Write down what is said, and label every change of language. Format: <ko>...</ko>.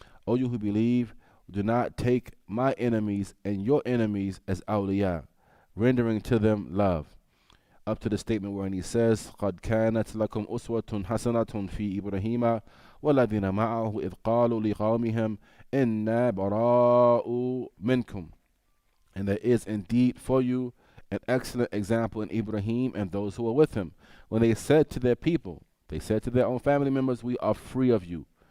<en>O you who believe, do not take my enemies and your enemies as awliya, rendering to them love. Up to the statement wherein he says,</en> <ar>قَدْ كَانَتْ لَكُمْ أُسْوَةٌ حَسَنَةٌ فِي إِبْرَاهِيمَ وَالَّذِينَ مَعَهُ إِذْ قَالُوا لِقَوْمِهِمْ إِنَّا بَرَاءُ مِنْكُمْ.</ar> <en>And there is indeed for you an excellent example in Ibrahim and those who were with him. When they said to their people, they said to their own family members, we are free of you.</en>